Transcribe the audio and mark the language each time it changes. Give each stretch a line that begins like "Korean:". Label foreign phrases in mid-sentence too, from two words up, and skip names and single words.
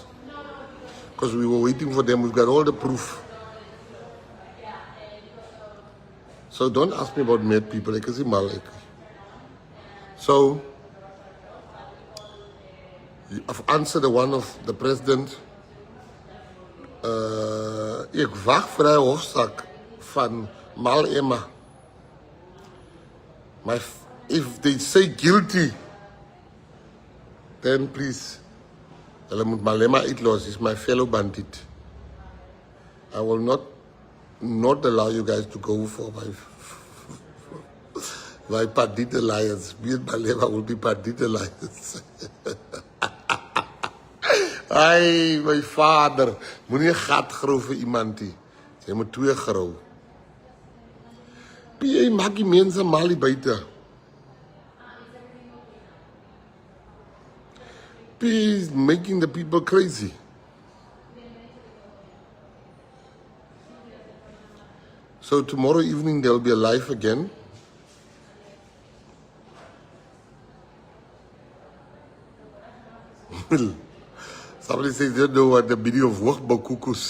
English: Because we were waiting for them. We've got all the proof. So don't ask me about mad people. I can see Malek. So, I've answered the one of the president.
Afrikaans: Ek wag vir hy hofsaak van Mal Emma.
English: If they say guilty, then please,
Afrikaans: hulle moet Malema uitlos.
English: He's my fellow bandit. I will not allow you guys to go for my bandit alliance. Me and Malema will be bandit alliance.
Afrikaans: Ai, my vader, moenie 'n gat grou vir iemand nie. Jy moet 2 grou. PA maak die mense mal hier buite.
English: PA is making the people crazy. So tomorrow evening there will be a live again. Somebody says they don't know what the meaning of Wachbakukus.